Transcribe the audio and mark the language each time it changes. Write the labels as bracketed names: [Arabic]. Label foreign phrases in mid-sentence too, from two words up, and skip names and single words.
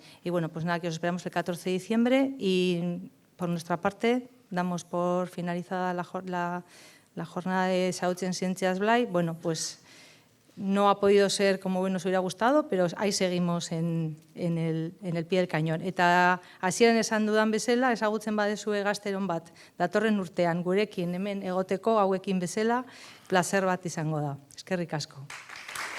[Spanish] Y bueno, pues nada, que os esperamos el 14 de diciembre y por nuestra parte damos por finalizada la jornada de Xahutzen Zientziaz Blai. Bueno, pues no ha podido ser como nos hubiera gustado, pero ahí seguimos en el pie del cañón. [Basque] Eta hasieran esan dudan bezala, ezagutzen badezue gazteron bat, datorren urtean gurekin hemen egoteko hauekin bezala, placer bat izango da. Eskerrik asko.